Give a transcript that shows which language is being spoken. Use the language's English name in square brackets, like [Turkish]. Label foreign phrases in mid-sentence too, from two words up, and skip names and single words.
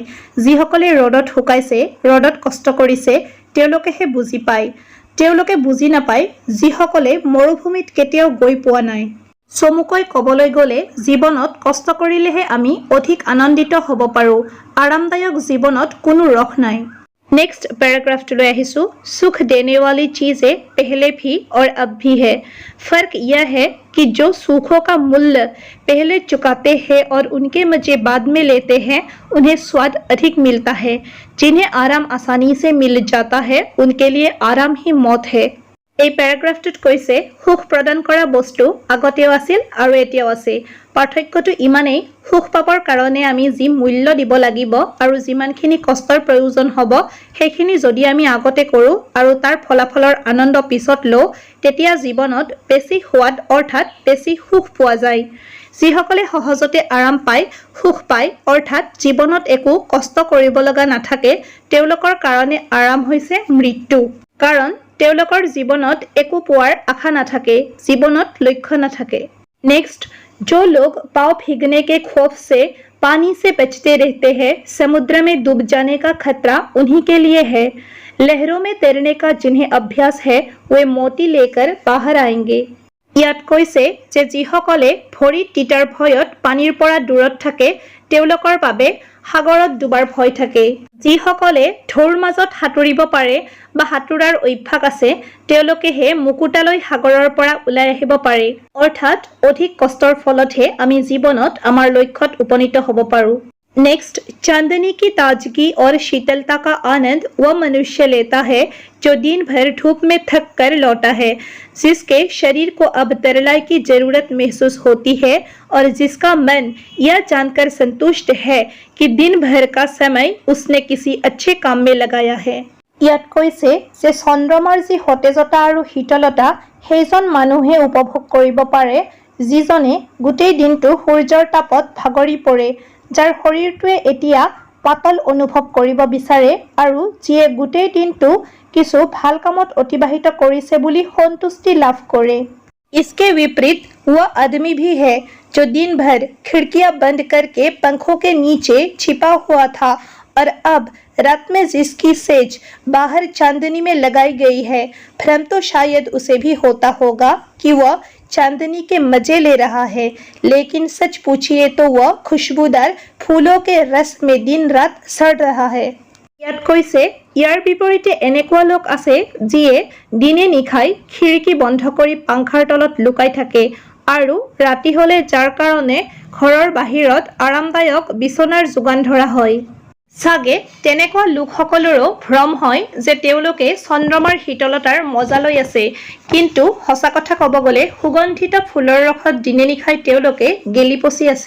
[Assamese] যিসকলে ৰ'দত শুকাইছে, ৰ'দত কষ্ট কৰিছে, তেওঁলোকেহে বুজি পায়। তেওঁলোকে বুজি নাপায় যিসকলে মৰুভূমিত কেতিয়াও গৈ পোৱা নাই। চমুকৈ ক'বলৈ গ'লে জীৱনত কষ্ট কৰিলেহে আমি অধিক আনন্দিত হ'ব পাৰোঁ। আৰামদায়ক জীৱনত কোনো ৰস নাই। [English] next paragraph [Assamese] লৈ আহিছু। [Hindi] सुख देने वाली चीज़ें पहले भी और अब भी है। फर्क यह है कि जो सुखों का मूल्य पहले चुकाते हैं और उनके मजे बाद में लेते हैं, उन्हें स्वाद अधिक मिलता है। जिन्हें आराम आसानी से मिल जाता है, उनके लिए आराम ही मौत है। [Assamese] এই প্যাৰাগ্ৰাফটোত কৈছে সুখ প্ৰদান কৰা বস্তু আগতেও আছিল আৰু এতিয়াও আছে। পাৰ্থক্যটো ইমানেই, সুখ পাবৰ কাৰণে আমি যি মূল্য দিব লাগিব আৰু যিমানখিনি কষ্টৰ প্ৰয়োজন হ'ব, সেইখিনি যদি আমি আগতে কৰোঁ আৰু তাৰ ফলাফলৰ আনন্দ পিছত লওঁ, তেতিয়া জীৱনত বেছি সোৱাদ অৰ্থাৎ বেছি সুখ পোৱা যায়। যিসকলে সহজতে আৰাম পায়, সুখ পায়, অৰ্থাৎ জীৱনত একো কষ্ট কৰিব লগা নাথাকে, তেওঁলোকৰ কাৰণে আৰাম হৈছে মৃত্যু। কাৰণ তেওঁলোকৰ জীৱনত একো পোৱাৰ আশা নাথাকে, জীৱনত লক্ষ্য নাথাকে। [Hindi] नेक्स्ट, जो लोग पाँव भीगने के खौफ से पानी से बचते रहते हैं, समुद्र में डूब जाने का खतरा उन्हीं के लिए है। लहरों में तैरने का जिन्हें अभ्यास है, वे मोती लेकर बाहर आएंगे। [Assamese] ইয়াত কৈছে যে যিসকলে ভৰিত তিতাৰ ভয়ত পানীৰ পৰা দূৰত থাকে, তেওঁলোকৰ বাবে সাগৰত ডুবাৰ ভয় থাকে। যিসকলে ঢৌৰ মাজত সাঁতুৰিব পাৰে বা সাঁতোৰাৰ অভ্যাস আছে, তেওঁলোকেহে মুকুতালৈ সাগৰৰ পৰা ওলাই আহিব পাৰে। অৰ্থাৎ অধিক কষ্টৰ ফলতহে আমি জীৱনত আমাৰ লক্ষ্যত উপনীত হ'ব পাৰোঁ। [Hindi] नेक्स्ट, चांदनी की ताजगी और शीतलता का आनंद वह मनुष्य लेता है जो दिन भर धूप में थक कर लौटा है, जिसके शरीर को अब तरलाई की जरूरत महसूस होती है और जिसका मन यह जानकर संतुष्ट है कि दिन भर का समय उसने किसी अच्छे काम में लगाया है। [Assamese] ইয়াত কৈছে যে চন্দ্ৰমাৰ যি সতেজতা আৰু শীতলতা সেইজন মানুহে উপভোগ কৰিব পাৰে যিজনে গোটেই দিনটো সূৰ্যৰ তাপত ভাগৰি পৰে, যাৰ শৰীৰটোৱে এতিয়া পাতল অনুভৱ কৰিব বিচাৰে আৰু যিয়ে গোটেই দিনটো কিছু ভাল কামত অতিবাহিত কৰিছে বুলি সন্তুষ্টি লাভ কৰে। [Hindi] इसके विपरीत वह आदमी भी है जो दिन भर खिड़कियां बंद करके पंखों के नीचे छिपा हुआ था और अब रात में जिसकी सेज बाहर चांदनी में लगाई गई है, भ्रम तो शायद उसे भी होता होगा कि वह चांदनी के मजे ले रहा है, लेकिन सच पूछिए तो वह खुशबूदार फूलों के रस में दिन रात सड़ रहा है। [Assamese] ইয়াত কৈছে ইয়াৰ বিপৰীতে এনেকুৱা লোক আছে যিয়ে দিনে নিশাই খিৰিকী বন্ধ কৰি পাংখাৰ তলত লুকাই থাকে আৰু ৰাতি হ'লে যাৰ কাৰণে ঘৰৰ বাহিৰত আৰামদায়ক বিচনাৰ যোগান ধৰা হয়। চাগে তেনেকুৱা লোকসকলৰো ভ্ৰম হয় যে তেওঁলোকে চন্দ্ৰমাৰ শীতলতাৰ মজা লৈ আছে, কিন্তু সঁচা কথা ক'ব গ'লে সুগন্ধিত ফুলৰ ৰসত দিনে নিশাই তেওঁলোকে গেলি পচি আছে।